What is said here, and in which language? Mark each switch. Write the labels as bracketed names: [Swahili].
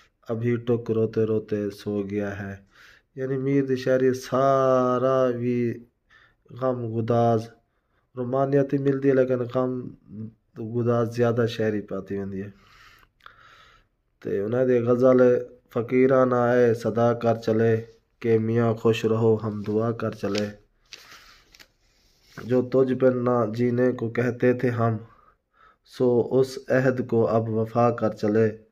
[Urdu] ابھی ٹک روتے روتے سو گیا ہے. [Punjabi] یعنی میر دی شاعری سارا بھی غم گداز رومانیتی ملتی ہے لیکن غم گداز زیادہ شاعری پاتی ہوندی ہے. تے انہاں دی غزل [Urdu] فقیرانہ آئے صدا کر چلے کہ میاں خوش رہو ہم دعا کر چلے. جو تجھ پر نہ جینے کو کہتے تھے ہم سو اس عہد کو اب وفا کر چلے.